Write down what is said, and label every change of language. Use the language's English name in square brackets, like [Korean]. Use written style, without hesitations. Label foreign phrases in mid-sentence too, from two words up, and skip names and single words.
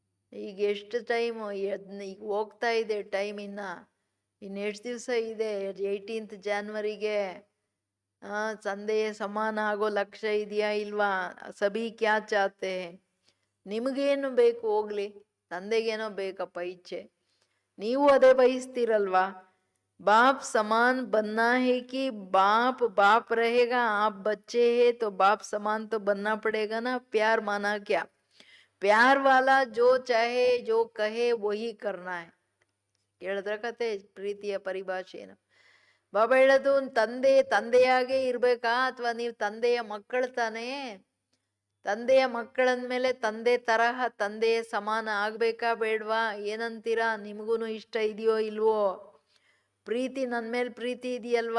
[Kannada] ಈಗ ಎಷ್ಟು ಟೈಮು ಈಗ ಹೋಗ್ತಾ ಇದೆ ಟೈಮ್, ಇನ್ನೆಷ್ಟು ದಿವಸ ಇದೆ? 18th ಜಾನ್ವರಿಗೆ ತಂದೆಯ ಸಮಾನ ಆಗೋ ಲಕ್ಷ್ಯ ಇದೆಯಾ ಇಲ್ವಾ? [Hindi] सभी क्या चाहते? [Kannada] ನಿಮಗೇನು ಬೇಕು ಹೋಗ್ಲಿ, ತಂದೆಗೇನೋ ಬೇಕಪ್ಪ ಇಚ್ಛೆ, ನೀವು ಅದೇ ಬಯಸ್ತೀರಲ್ವಾ? [Hindi] बाप समान बनना है कि बाप बाप रहेगा, आप बच्चे हैं तो बाप समान तो बनना पड़ेगा ना। प्यार माना क्या? प्यार वाला जो चाहे जो कहे वही करना है. [Kannada] ಹೇಳಿದ್ರ ಕತೆ ಪ್ರೀತಿಯ ಪರಿಭಾಷೆಯನ್ನು. ಬಾಬಾ ಹೇಳೋದು, ತಂದೆಯಾಗೆ ಇರ್ಬೇಕಾ ಅಥವಾ ನೀವು ತಂದೆಯ ಮಕ್ಕಳು ತಾನೇ? ತಂದೆಯ ಮಕ್ಕಳಂದ್ಮೇಲೆ ತಂದೆ ತರಹ ತಂದೆಯ ಸಮಾನ ಆಗ್ಬೇಕಾ ಬೇಡ್ವಾ? ಏನಂತೀರಾ? ನಿಮಗೂ ಇಷ್ಟ ಇದೆಯೋ ಇಲ್ವೋ? ಪ್ರೀತಿ ನನ್ನ ಮೇಲೆ ಪ್ರೀತಿ ಇದೆಯಲ್ವಾ?